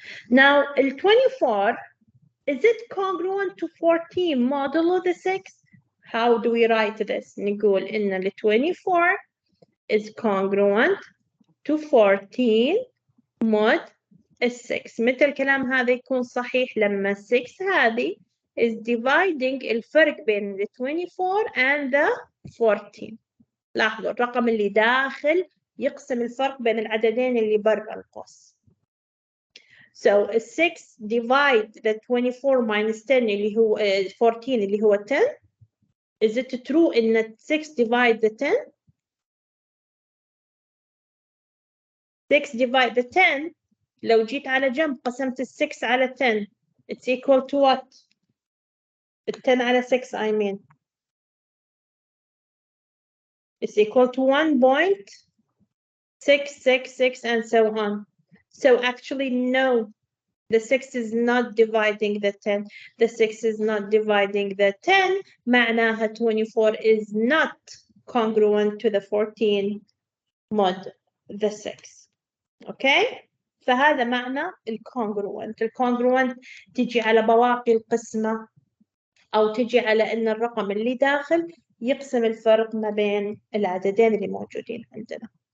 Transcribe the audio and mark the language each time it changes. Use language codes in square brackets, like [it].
[en] Now, the 24, is it congruent to 14 modulo the 6? How do we write this? [ar] نقول إن ال [en] 24 is congruent to 14 mod 6. [ar] متى الكلام هذا يكون صحيح؟ لما 6 هذه is dividing الفرق بين ال 24 and the 14. لاحظوا الرقم اللي داخل يقسم الفرق بين العددين اللي برا القوس. [en] So 6 divide the 24 minus 10 اللي هو 14 اللي هو 10. Is it true [ar] إن [en] 6 divide the 10? 6 divide the 10. [ar] لو جيت على جنب قسمت ال 6 على 10. [en] It's equal to what? 10 على 6 I mean. It's equal to 1.666 and so on. So actually no. The 6 is not dividing the 10. The 6 is not dividing the 10. [ar] معناها [en] 24 is not congruent to the 14 mod the 6. Okay? [ar] فهذا معنى الcongruent. الcongruent تجي على بواقي القسمة أو تجي على إن الرقم اللي داخل يقسم الفرق ما بين العددين اللي موجودين عندنا.